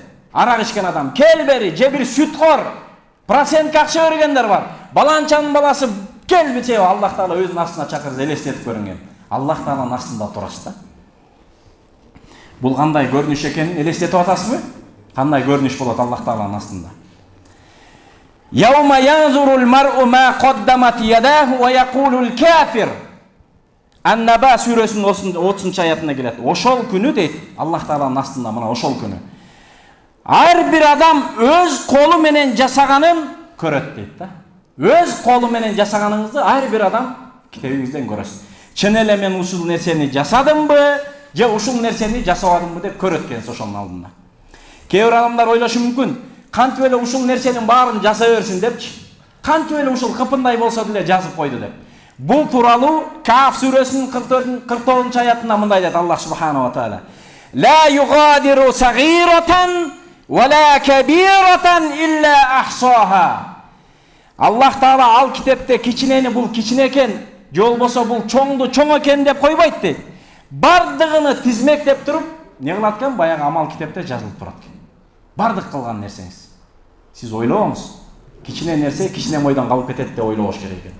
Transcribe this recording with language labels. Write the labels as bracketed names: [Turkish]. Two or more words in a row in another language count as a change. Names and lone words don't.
[Kyrgyz] Арак ичкен адам, кел бери, же бир сүткор, процентке акча бергендер бар. Баланчанын баласы кел бите, Аллах Таала өзүнүн астына чакырса элестетип көрүң. Аллах Тааланын астында турасыз да. Бул кандай көрүнүш экенин элестетип атасызбы? Кандай көрүнүш болот Аллах Тааланын астында? [Arabic] يوم ينظر المرء ما قدمت يداه ويقول الكافر. [Kyrgyz] Ан-Наба сүрөсүнүн 30-аятына келет. Ошол күнү дейт Аллах Тааланын астында, мына ошол күнү. Ар бир адам өз колу менен жасаганын көрөт дейт да. Өз колу менен жасаганыңызды ар бир адам китебиңизден көрөсүз. Чын эле мен ушул нерсени жасадымбы, же ушул нерсени жасабадымбы деп көрөт экенсиз ошонун алдында. Кээ бир адамдар ойлошу мүмкүн, кантип эле ушул нерсенин баарын жаса берсин депчи. Кантип эле ушул кыпындай болсо деле жазып койду деп. Бул тууралуу Каф сүрөсүнүн 44-аятында мындай дейт Аллах [Arabic] سبحانه وتعالى. لا يغادر صغيرة ولا كبيرة إلا أحصاها. [Kyrgyz] Аллах Таала ал китепте кичинени бул кичине экен, же болбосо бул чоңду чоң экен деп койбойт дейт. Бардыгыны тизмектеп туруп, не кылат экен? Баягы амал китепте жазылып турат экен. Бардык кылган нерсеңиз. Сиз ойлоңуз. Кичине нерсе кичине бойдон калып кетет деп ойлош керек экен.